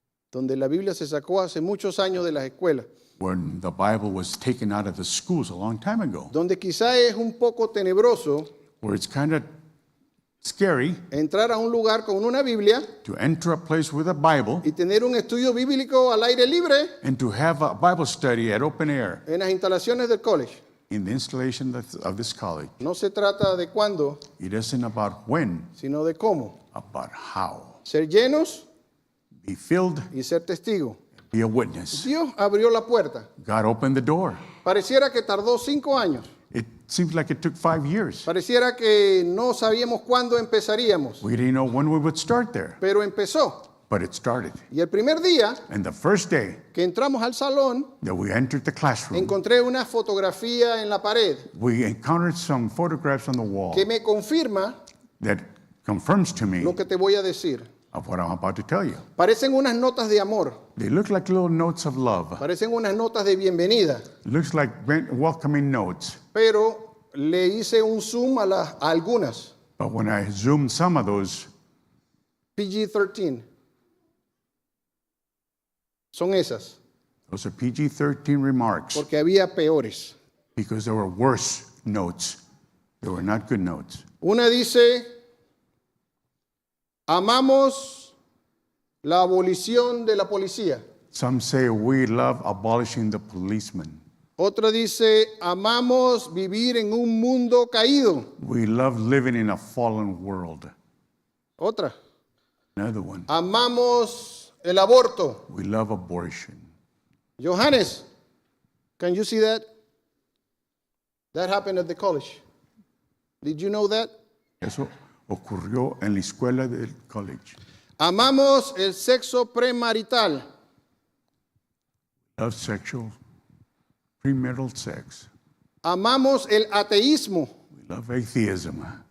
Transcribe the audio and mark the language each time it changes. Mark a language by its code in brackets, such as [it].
[es] donde la Biblia se sacó hace muchos años de las escuelas, [en] when the Bible was taken out of the schools a long time ago, [es] donde quizá es un poco tenebroso [en] where it's kind of scary [es] entrar a un lugar con una Biblia [en] to enter a place with a Bible [es] y tener un estudio bíblico al aire libre [en] and to have a Bible study at open air [es] en las instalaciones del college. [en] in the installation of this college. [es] No se trata de cuándo, [en] It isn't about when, [es] sino de cómo. [en] about how. [es] Ser llenos [en] Be filled, [es] y ser testigo. [en] be a witness. [es] Dios abrió la puerta. [en] God opened the door. [es] Pareciera que tardó 5 años. [en] It seems like it took 5 years. [es] Pareciera que no sabíamos cuándo empezaríamos, [en] We didn't know when we would start there, [es] pero empezó. [en] but it started. [es] Y el primer día [en] And the first day [es] que entramos al salón, [en] that we entered the classroom, [es] encontré una fotografía en la pared [en] we encountered some photographs on the wall [es] que me confirma [en] that confirms to me [es] lo que te voy a decir. [en] of what I'm about to tell you. [es] Parecen unas notas de amor, [en] They look like little notes of love. [es] parecen unas notas de bienvenida, [en] Looks like welcoming notes. [es] pero le hice un zoom a algunas. [en] But when I zoomed some of those, PG-13. [es] Son esas, [en] those are PG-13 remarks [es] porque había peores. [en] because there were worse notes. They were not good notes. [es] Una dice, amamos la abolición de la policía. [en] Some say we love abolishing the policeman. [es] Otra dice, amamos vivir en un mundo caído. [en] We love living in a fallen world. [es] Otra, [en] Another one, [es] amamos el aborto. [en] we love abortion. Johannes, can you see that? That happened at the college. Did you know that? [es] Eso ocurrió en la escuela del college. Amamos el sexo premarital. [en] Love sexual, premarital sex. [es] Amamos el ateísmo. [en] We love atheism.